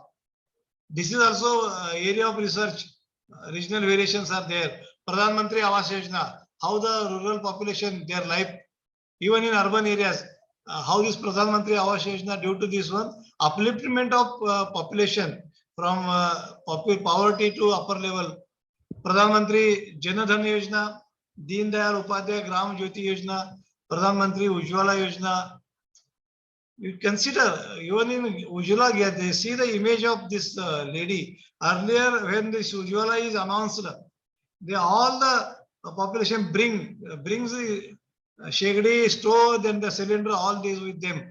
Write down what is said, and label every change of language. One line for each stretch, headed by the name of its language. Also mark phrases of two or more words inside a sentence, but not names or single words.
English: This is also area of research. Regional variations are there. Pradhan Mantri Awas Yojana, how the rural population, their life, even in urban areas, how this Pradhan Mantri Awas Yojana, due to this one, upliftment of population from poverty to upper level. Pradhan Mantri Jan Dhan Yojana, Deen Dayal Upadhyay Gram Jyoti Yojana, Pradhan Mantri Ujjwala Yojana. You consider even in Ujjwala, they see the image of this lady. Earlier, when this Ujjwala is announced, they all the population brings the shegdi, stove, then the cylinder, all these with them.